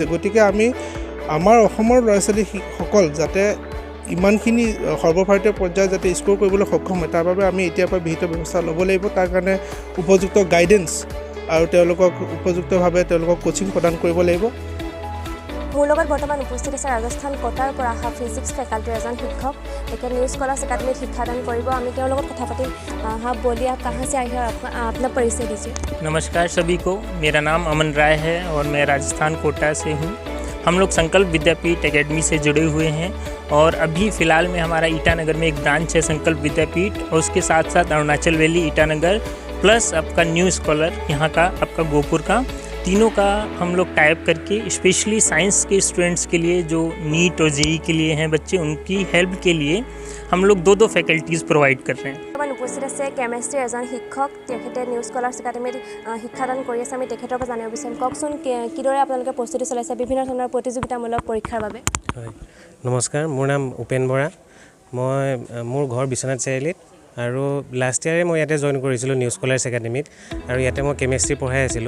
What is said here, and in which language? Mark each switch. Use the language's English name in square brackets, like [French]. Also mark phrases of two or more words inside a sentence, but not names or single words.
[Assamese] গতিকে আমি আমাৰ অসমৰ ল'ৰা ছোৱালীসকল যাতে ইমানখিনি সৰ্বভাৰতীয় পৰ্যায়ত যাতে স্ক'ৰ কৰিবলৈ সক্ষম হয় তাৰ বাবে আমি এতিয়াৰ পৰা বিহিত ব্যৱস্থা ল'ব লাগিব। তাৰ কাৰণে উপযুক্ত গাইডেন্স আৰু তেওঁলোকক উপযুক্তভাৱে তেওঁলোকক কোচিং প্ৰদান কৰিব লাগিব। মোৰ লগত বৰ্তমান উপস্থিত আছে ৰাজস্থান কোটাৰ পৰা অহা [English] physics faculty [Assamese] এজন শিক্ষক। তেখেত নিউ স্কলাৰ্ছ একাডেমীত শিক্ষাদান কৰিব। আমি তেওঁৰ লগত কথা পাতিম। [Hindi] हाँ बोलिए, आप कहाँ से आए हैं और अपना परिचय दीजिए। नमस्कार सभी को, मेरा नाम अमन राय है और मैं राजस्थान कोटा से हूँ। हम लोग संकल्प विद्यापीठ एकेडमी से जुड़े हुए हैं और अभी फ़िलहाल में हमारा ईटानगर में एक ब्रांच है संकल्प विद्यापीठ, और उसके साथ साथ अरुणाचल वैली ईटानगर प्लस आपका न्यू स्कॉलर यहाँ का आपका गोपुर का, तीनों का हम लोग टाइप करके [English] specially science [Hindi] के स्टूडेंट्स के लिए जो NEET और JEE के लिए हैं बच्चे, उनकी हेल्प के लिए हम लोग 2 फैकल्टीज़ प्रोवाइड कर रहे हैं। [Assamese] বৰ্তমান উপস্থিত আছে কেমেষ্ট্ৰিৰ এজন শিক্ষক। তেখেতে নিউ স্কলাৰ্ছ একাডেমীত শিক্ষাদান কৰি আছে। আমি তেখেতৰ পৰা জানিব বিচাৰিম। কওকচোন কিদৰে আপোনালোকে প্ৰস্তুতি চলাইছে বিভিন্ন ধৰণৰ প্ৰতিযোগিতামূলক পৰীক্ষাৰ বাবে? হয়, নমস্কাৰ, মোৰ নাম উপেন বৰা। মোৰ ঘৰ বিশ্বনাথ চাৰিআলিত আৰু লাষ্ট ইয়াৰে মই ইয়াতে জইন কৰিছিলোঁ নিউ স্কলাৰ্ছ একাডেমীত, আৰু ইয়াতে মই কেমেষ্ট্ৰি পঢ়াই আছিলোঁ।